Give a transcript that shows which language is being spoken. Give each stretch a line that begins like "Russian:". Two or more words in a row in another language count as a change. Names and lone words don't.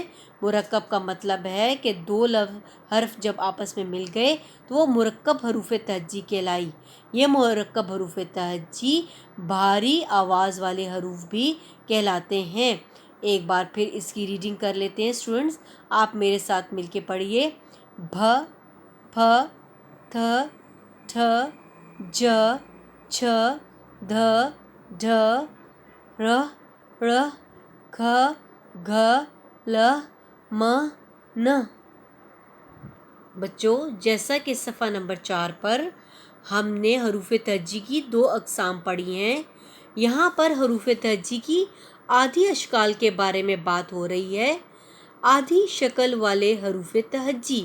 Urdu: مرکب کا مطلب ہے کہ دو حرف جب آپس میں مل گئے تو وہ مرکب حروف تہجی کہلائی۔ یہ مرکب حروف تہجی بھاری آواز والے حروف بھی کہلاتے ہیں۔ ایک بار پھر اس کی ریڈنگ کر لیتے ہیں اسٹوڈنٹس، آپ میرے ساتھ مل کے پڑھیے۔ بھ، پھ، تھ، ٹھ، ج، چھ، دھ، ڈھ، ر، ڑ، کھ، گھ، ل، م، ن۔ بچوں، جیسا کہ صفحہ نمبر 4 پر ہم نے حروف تہجی کی 2 اقسام پڑھی ہیں، یہاں پر حروف تہجی کی آدھی اشکال کے بارے میں بات ہو رہی ہے۔ آدھی شکل والے حروف تہجی۔